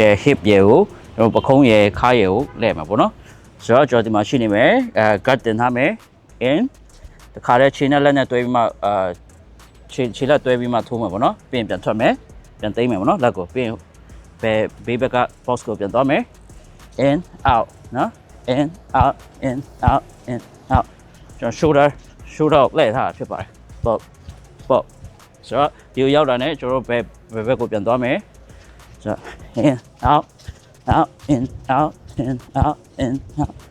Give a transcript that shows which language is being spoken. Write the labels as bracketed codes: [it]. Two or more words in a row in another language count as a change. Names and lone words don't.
[my] hip ရယ်ကိုကျွန်တော်ပခုံးရယ်ခါးရယ်ကိုလဲမှာပေါ့နော်ဆိုတော့ကျွန်တော်ဒီမှာရှိနေမယ်gut တင်ထားမယ် in တခါတည်းခြေနဲ့လက်နဲ့တွဲပြီးမှခြေလက်တွဲပြီးမှထိုးမှာပေါ့နော်ပြီးရင်ပြန်ထွက်မယ်ပြန်သိမ်းမယ်ပေါ့နော်လက်ကိုပြီးရင်ဘေးဘက်က box ကိုပြန်သွားမယ် [en] in out [my] နော် [en] in out in out in out [my] ကျွန်တော် shoulder လဲထားဖြစ်ပါတယ် pop ဆိုတော့ဒီကိုရောက်တာနဲ့ကျွန်တော်ဘယ်ဘက်ကိုပြန်သွားမယ်ဆိုတော့ [en] in out out in out in out in out